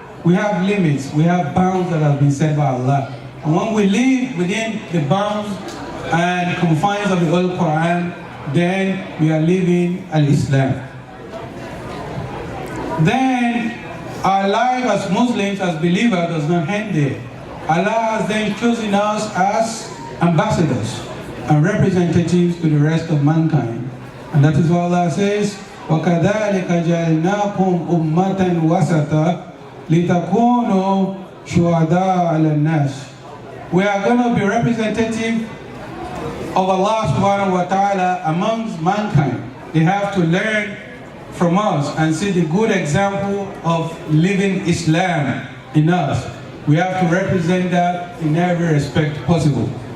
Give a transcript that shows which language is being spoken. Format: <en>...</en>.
<en>We have limits, we have bounds that have been set by Allah. And when we live within the bounds and confines of the Holy Quran, then we are living al-Islam. Then our life as Muslims, as believers, does not end there. Allah has then chosen us as ambassadors and representatives to the rest of mankind. And that is what Allah says,</en> <ar>وَكَذَلِكَ جَعَلْنَاكُمْ أُمَّةً وَسَطًا لِتَكُونُوا شُهَدَاءَ عَلَى النَّاسِ.</ar> <en>We are going to be representative of Allah subhanahu wa ta'ala amongst mankind. They have to learn from us and see the good example of living Islam in us. We have to represent that in every respect possible.</en>